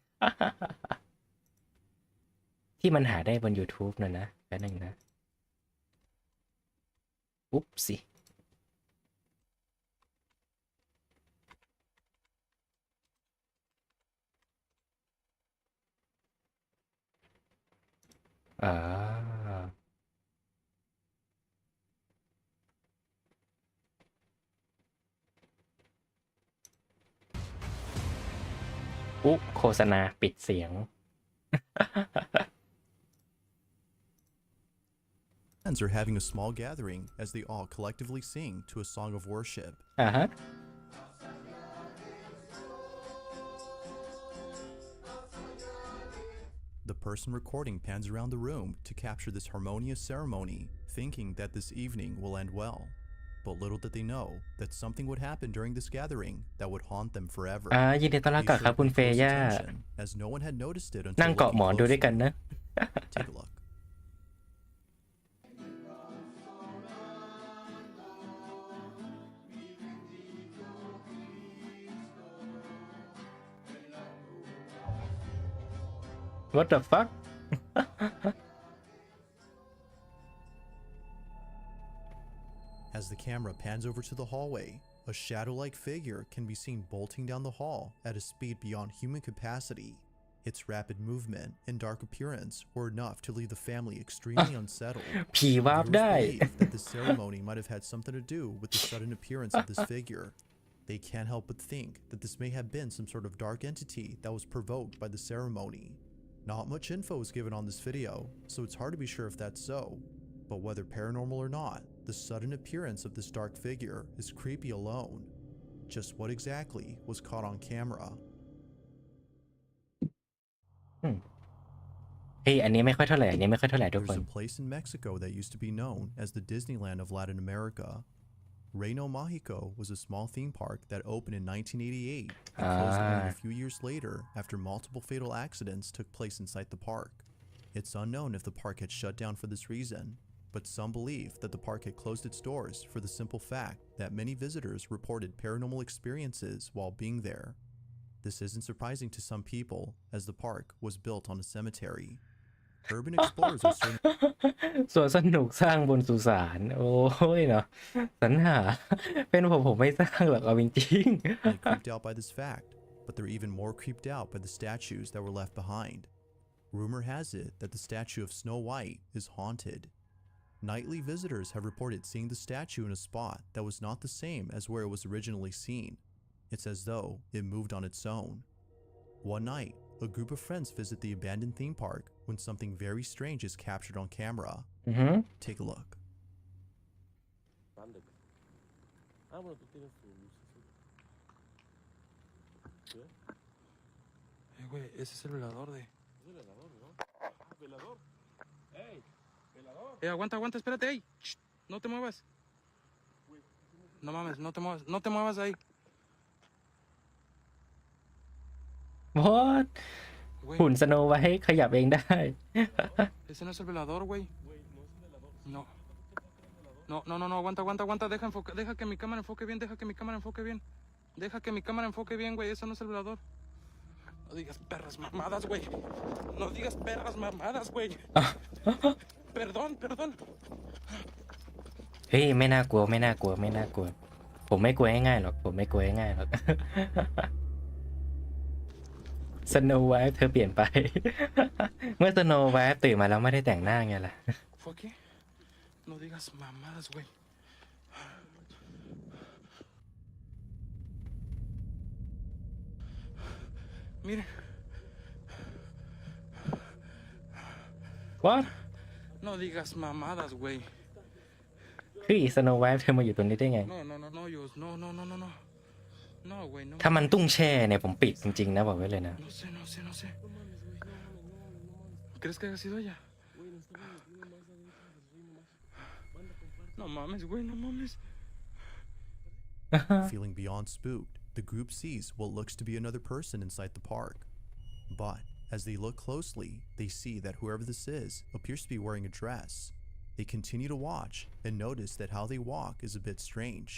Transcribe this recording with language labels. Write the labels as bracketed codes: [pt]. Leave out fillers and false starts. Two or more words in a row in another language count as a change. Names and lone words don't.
[th] ที่มันหาได้บน YouTube นะแป๊บนึงนะอุ๊บสิอ่า อุ๊โฆษณาปิดเสียง [en] Friends are having a small gathering as they all collectively sing to a song of worship. [th] อ่าฮะ [en] The person recording pans around the room to capture this harmonious ceremony, thinking that this evening will end well. But little did they know that something would happen during this gathering that would haunt them forever. [th] ยินดีต้อนรับ [en] Be [th] กลับ [en] sure [th] ครับ [en] to [th] คุณ [en] pay [th] เฟ [en] close [th] ย่า [en] attention, as no one had noticed it [th] นั่ง [en] until [th] เกาะ [en] looking [th] หมอนดูด้วยกัน [en] closely. [th] นะ [en] Take a look. What the fuck As the camera pans over to the hallway, a shadow-like figure can be seen bolting down the hall at a speed beyond human capacity. Its rapid movement and dark appearance were enough to leave the family extremely unsettled. [th] ผีวาร์ป [en] Viewers [th] ได้ [en] believe that the ceremony might have had something to do with the sudden appearance of this figure. They can't help but think that this may have been some sort of dark entity that was provoked by the ceremony. Not much info is given on this video, so it's hard to be sure if that's so. But whether paranormal or not, the sudden appearance of this dark figure is creepy alone. Just what exactly was caught on camera? [th] เฮ้ยอันนี้ไม่ค่อยเท่าไหร่อันนี้ไม่ค่อยเท่าไหร่ทุกคน [en] There's a place in Mexico that used to be known as the Disneyland of Latin America. Reino Mágico was a small theme park that opened in 1988 and closed only a few years later after multiple fatal accidents took place inside the park. It's unknown if the park had shut down for this reason, but some believe that the park had closed its doors for the simple fact that many visitors reported paranormal experiences while being there. This isn't surprising to some people, as the park was built on a cemetery. Urban explorers are certain [th] สวนสนุกสร้างบนสุสานโอ้ยเนาะสรรหาเป็นผมไม่สร้างหรอกเอาจริง [en] creeped out by this fact, but they're even more creeped out by the statues that were left behind. Rumor has it that the statue of Snow White is haunted. Nightly visitors have reported seeing the statue in a spot that was not the same as where it was originally seen. It's as though it moved on its own. One night, a group of friends visit the abandoned theme park when something very strange is captured on camera. Take a look. [es] Güey, ese es el velador de... ¿Es el velador, no? ¿Velador? ¡Ey! ¿Velador? Aguanta, aguanta, espérate, ey. Shh, no te muevas. No mames, no te muevas ahí. [th] what หุ่นสโนไว้ขยับเองได้ [es] Ese no es el velador, güey. No. No, aguanta. Deja que mi cámara enfoque bien, Deja que mi cámara enfoque bien, güey. Ese no es el velador. No digas perras mamadas, güey. Perdón. [th] เฮ้ยไม่น่ากลัวผมไม่กลัวง่ายๆหรอกสโนไวท์เธอเปลี่ยนไป เมื่อสโนไวท์ตื่นมาแล้วไม่ได้แต่งหน้าไงล่ะ [es] ¿Fue aquí? No digas mamadas, güey. Miren. what No digas mamadas, güey. [th] คือสโนไวท์เธอมาอยู่ตรงนี้ได้ไง [es] No, güey, no. [th] ถ้ามันตุ้งแช่เนี่ยผมปิดจริงๆนะบอกไว้เลยนะ [es] No sé. ¿Crees que haya sido ella? No mames, güey, no mames. [en] Feeling beyond spooked, the group sees what looks to be another person inside the park. But as they look closely, they see that whoever this is appears to be wearing a dress. They continue to watch and notice that how they walk is a bit strange.